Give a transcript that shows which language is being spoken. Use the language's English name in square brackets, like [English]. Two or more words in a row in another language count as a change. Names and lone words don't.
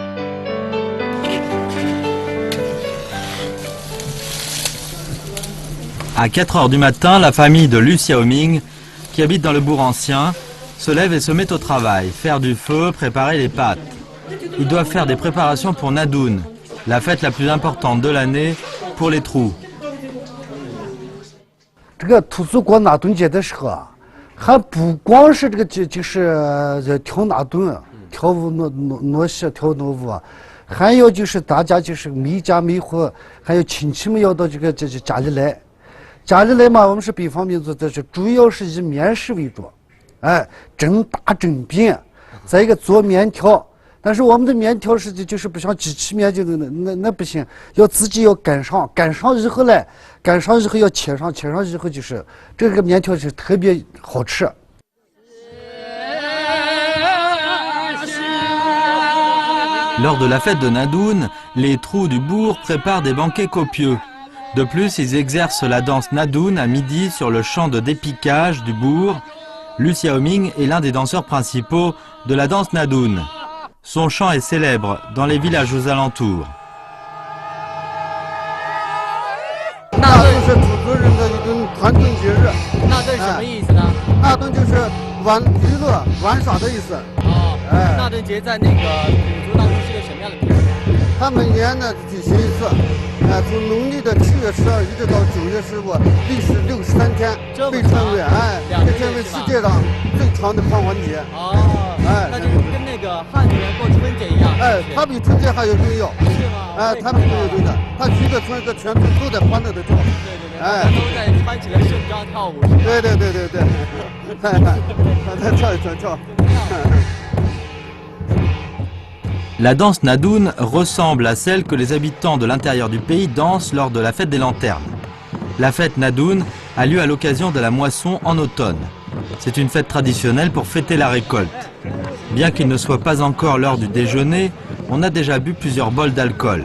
[French] À 4 h du matin, la famille de Lu Xiaoming, qui habite dans le bourg ancien, se lève et se met au travail, faire du feu, préparer les pâtes. Ils doivent faire des préparations pour Nadun, la fête la plus importante de l'année pour les Tru. [Chinese] 这个土族过纳顿节的时候啊，还不光是这个就是跳纳顿、跳舞挪戏、跳挪舞啊，还有就是大家就是每家每户，还有亲戚们要到这家里来。家里来嘛，我们是北方民族，这是主要是以面食为主，哎，蒸大蒸饼，再一个做面条。但是我们的面条是就是不像机器面，就那不行，要自己要擀上，擀上以后呢，擀上以后要切上，切上以后就是这个面条是特别好吃。 [French] Lors de la fête de Nadun, les Tru du bourg préparent des banquets copieux. De plus, ils exercent la danse Nadun à midi sur le champ de dépiquage du bourg. Lu Xiaoming est l'un des danseurs principaux de la danse Nadun. Son chant est célèbre dans les villages aux alentours. [Chinese] 纳顿是土族人的一种团顿节日。纳顿什么意思呢？纳顿就是娱乐、玩耍的意思。哦，纳顿节在那个土族当中是个什么样的节日？他每年呢举行一次，从农历的7月12一直到9月15，历时63天，被称为被称为世界上最长的狂欢节。哦，那就跟那个汉族人过春节一样。他比春节还有重要。是吗？他比更有重要。他一个村一个全村都在欢乐的跳。对，都在穿起了盛装跳舞。对，再跳一跳。 [French] La danse Nadun ressemble à celle que les habitants de l'intérieur du pays dansent lors de la fête des lanternes. La fête Nadun a lieu à l'occasion de la moisson en automne. C'est une fête traditionnelle pour fêter la récolte. Bien qu'il ne soit pas encore l'heure du déjeuner, on a déjà bu plusieurs bols d'alcool.